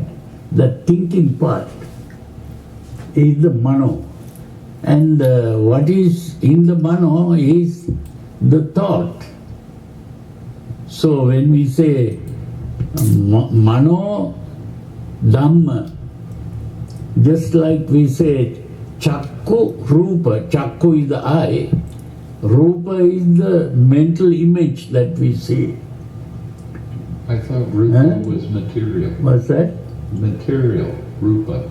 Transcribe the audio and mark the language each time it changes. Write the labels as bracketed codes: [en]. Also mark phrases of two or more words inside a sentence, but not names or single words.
[en] The thinking part is the mano. And what is in the mano is the thought. So when we say [pi] mano dhamma, [en] just like we say [pi] chakku rupa, [en] chakku is the eye, rupa is the mental image that we see. I thought rupa was material. What's that? Material, rupa.